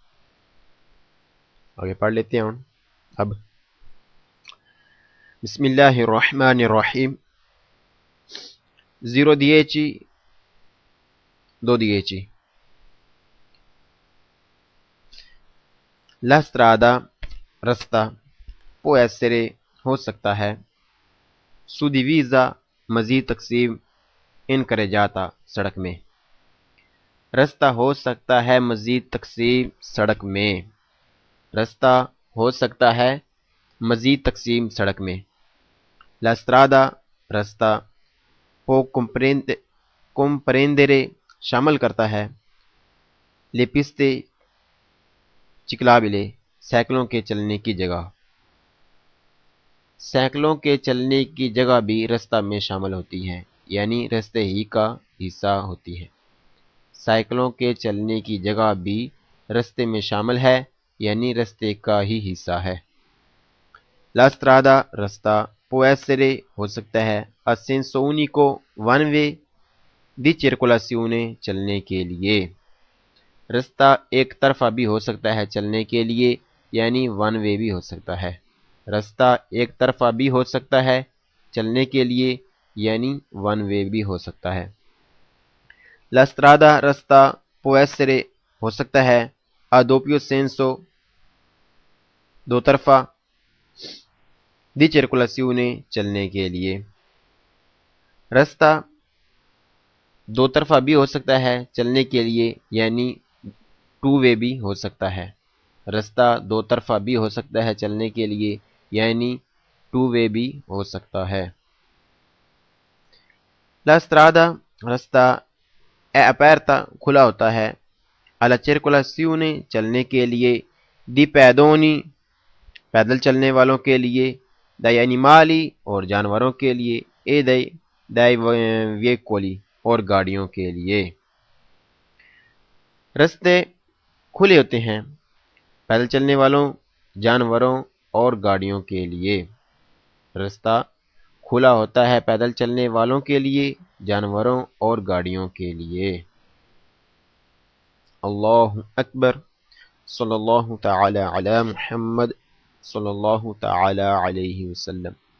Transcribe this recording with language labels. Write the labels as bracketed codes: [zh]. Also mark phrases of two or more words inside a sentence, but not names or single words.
[ur] آگے پڑھ لیتے ہیں اب [ar] بسم اللہ الرحمن الرحیم [ur] 0 2 [it] La strada [ur] رستہ [it] può essere [ur] ہو سکتا ہے suddivisa مزید تقسیم [it] in carreggiata [ur] سڑک میں رستہ ہو سکتا ہے مزید تقسیم سڑک میں رستہ ہو سکتا ہے مزید تقسیم سڑک میں [it] La strada [ur] رستہ [it] può comprendere [ur] شامل کرتا ہے [it] le piste ciclabili [ur] سائیکلوں کے چلنے کی جگہ سائیکلوں کے چلنے کی جگہ بھی رستہ میں شامل ہوتی ہے یعنی رستے ہی کا حصہ ہوتی ہے سائیکلوں کے چلنے کی جگہ بھی رستے میں شامل ہے یعنی رستے کا ہی حصہ ہے [it] La strada [ur] رستہ [it] può essere [ur] ہو سکتا ہے [it] a senso unico [en] one way [it] di circolazione [ur] چلنے کے لیے رستہ ایک طرفہ بھی ہو سکتا ہے چلنے کے لیے یعنی [en] one way [ur] بھی ہو سکتا ہے رستہ ایک طرفہ بھی ہو سکتا ہے چلنے کے لیے یعنی ون وے بھی ہو سکتا ہے [it] La strada [ur] رستہ [it] può essere [ur] ہو سکتا ہے [it] a doppio senso [ur] دو طرفہ [it] di circolazione [ur] چلنے کے لیے رستہ دو طرفہ بھی ہو سکتا ہے چلنے کے لیے یعنی [en] two way [ur] بھی ہو سکتا ہے رستہ دو طرفہ بھی ہو سکتا ہے چلنے کے لیے یعنی [en] two way [ur] بھی ہو سکتا ہے [it] La strada [ur] رستہ [it] è aperta [ur] کھلا ہوتا ہے [it] alla circolazione [ur] چلنے کے لیے [it] di pedoni [ur] پیدل چلنے والوں کے لیے [it] dagli animali [ur] اور جانوروں کے لیے [it] e dai veicoli [ur] اور گاڑیوں کے لیے رستے کھلے ہوتے ہیں پیدل چلنے والوں جانوروں اور گاڑیوں کے لیے رستہ کھلا ہوتا ہے پیدل چلنے والوں کے لیے جانوروں اور گاڑیوں کے لیے [ar] اللہ اکبر صلی اللہ تعالی علی محمد صلی اللہ تعالی علیہ وسلم